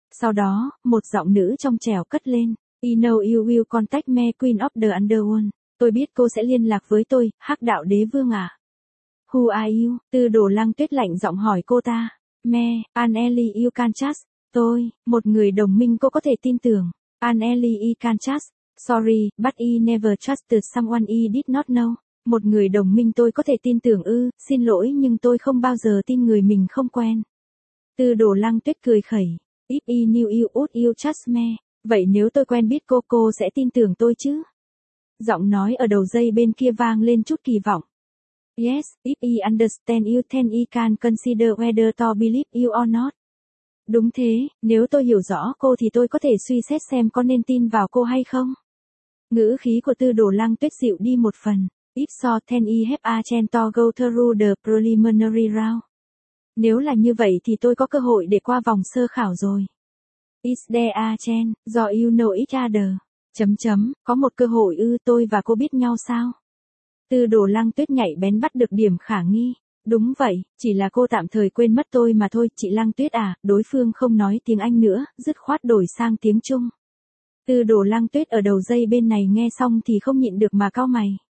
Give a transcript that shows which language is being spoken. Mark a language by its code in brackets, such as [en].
[vi] Sau đó, một giọng nữ trong trẻo cất lên, [en] "You know you will contact me, Queen of the Underworld." [vi] Tôi biết cô sẽ liên lạc với tôi, Hắc đạo đế vương à. [en] "Who are you?" [vi] Tư Đồ Lăng Tuyết lạnh giọng hỏi cô ta. "Me, Anneli Ucanchas." "Tôi, một người đồng minh cô có thể tin tưởng." [en] "Anneli Ucanchas, sorry, but I never trusted someone I did not know." [vi] "Một người đồng minh tôi có thể tin tưởng ư? Xin lỗi nhưng tôi không bao giờ tin người mình không quen." Tư Đồ Lăng Tuyết cười khẩy. [en] If I knew you would you trust me, [vi] vậy nếu tôi quen biết cô sẽ tin tưởng tôi chứ? Giọng nói ở đầu dây bên kia vang lên chút kỳ vọng. [en] Yes, if I understand you then I can consider whether to believe you or not. [vi] Đúng thế, nếu tôi hiểu rõ cô thì tôi có thể suy xét xem có nên tin vào cô hay không. Ngữ khí của Tư Đồ Lăng Tuyết dịu đi một phần. [en] If so then I have a chance to go through the preliminary round. [vi] Nếu là như vậy thì tôi có cơ hội để qua vòng sơ khảo rồi. [en] Is there a chance, do you know each other? [vi] Có một cơ hội ư, tôi và cô biết nhau sao? Tư Đồ Lăng Tuyết nhảy bén bắt được điểm khả nghi. Đúng vậy, chỉ là cô tạm thời quên mất tôi mà thôi. Chị Lăng Tuyết à, đối phương không nói tiếng Anh nữa, dứt khoát đổi sang tiếng Trung. Tư Đồ Lăng Tuyết ở đầu dây bên này nghe xong thì không nhịn được mà cau mày.